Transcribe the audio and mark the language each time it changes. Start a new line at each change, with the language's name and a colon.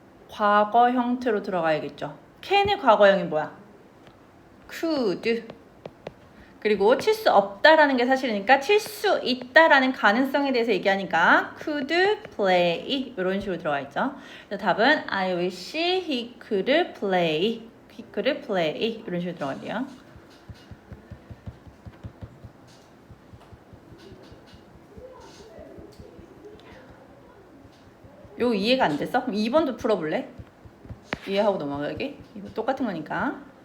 Korean: 과거 형태로 들어가야겠죠. can의 과거형이 뭐야?
English: could.
Korean: 그리고 칠 수 없다라는 게 사실이니까 칠 수 있다라는 가능성에 대해서 얘기하니까 could play 이런 식으로 들어가 있죠. 그래서 답은
English: I wish he could play. he could play
Korean: 이런 식으로 들어가야 돼요. 요 이해가 안 됐어? 그럼 2번도 풀어볼래? 이해하고 넘어가기. 이거 똑같은 거니까.